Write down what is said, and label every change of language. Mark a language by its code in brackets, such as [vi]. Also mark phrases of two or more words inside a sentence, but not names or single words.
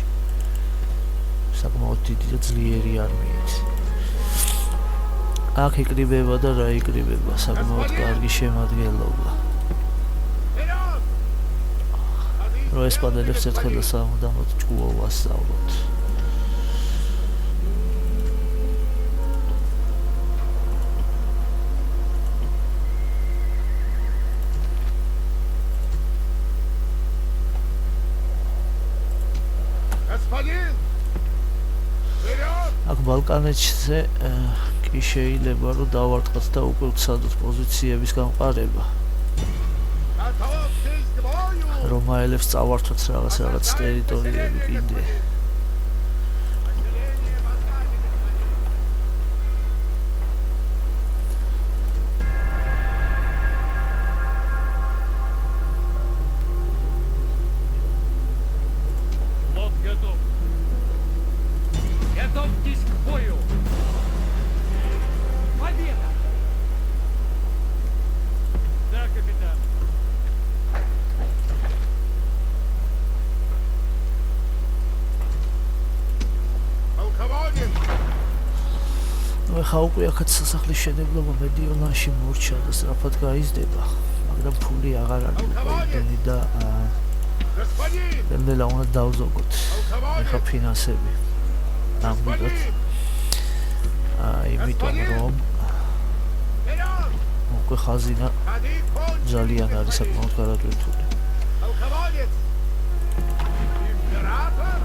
[ka] საკმაოდ დიდი და ძლიერი არმიით. აქ იკრიბება და რა იკრიბება, საკმაოდ კარგი შემადგენლობა. რომ ესპანელებს ერთხელ და სამუდამოდ ჭკუა ვასწავლოთ. [ru] Господин. Вперед. [ka] აქ ბალკანეთზე კი შეიძლება რომ დავარტყათ და უკვე ვცადოთ პოზიციების გამყარება. [ru] Готовьтесь к бою. [ka] რომაელებს წავართვათ რაღაც ტერიტორიები კიდე. [ru] Флот готов. Готовьтесь к бою. Победа! Да, капитан. Полководец. [ka] ნუ ხა უკვე აქაც სასახლის შენებლობა მედიოლანში მორჩა და სწრაფად გაიზრდება, მაგრამ ფული აღარ არის უკიდენი და [ru] Господин. [ka] ნელა უნდა დავზოგოთ. ეხა ფინანსები. ნამდვილად. იმიტომ რომ [ru] Вперед. [ka] უკვე ხაზინა [ru] Ходить кончились. [ka] ძალიან არის საკმაოდ გარკვეული. [ru] Полководец. Император.